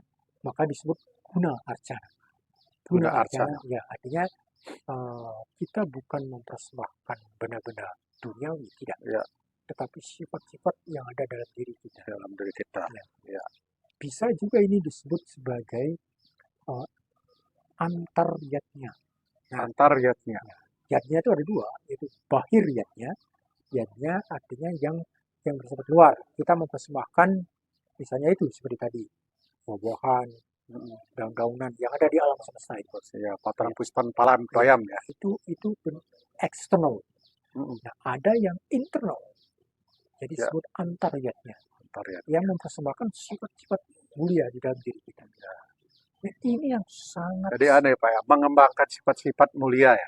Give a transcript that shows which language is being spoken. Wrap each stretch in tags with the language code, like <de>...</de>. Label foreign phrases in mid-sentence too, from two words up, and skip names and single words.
<id>Maka disebut guna arcana. Guna arcana, ya artinya kita bukan mempersembahkan benda-benda duniawi, tidak. Ya. Tetapi sifat-sifat yang ada dalam diri kita. Dalam diri kita. Ya. Bisa juga ini disebut sebagai antar yatnya. Nah, antar yatnya. Yatnya itu ada dua, yaitu bahir yatnya. Yatnya artinya yang bersifat luar. Kita mempersembahkan misalnya itu seperti tadi, buah-buahan, daun-daunan yang ada di alam semesta itu.</id> <sa>Ya, patang puspan palam toyam ya.</sa> <id>Itu eksternal. Nah, ada yang internal. Jadi disebut antaryatnya. Yang mempersembahkan sifat-sifat mulia di dalam diri kita. Nah, ini yang sangat. Jadi aneh Pak ya, mengembangkan sifat-sifat mulia ya.</id>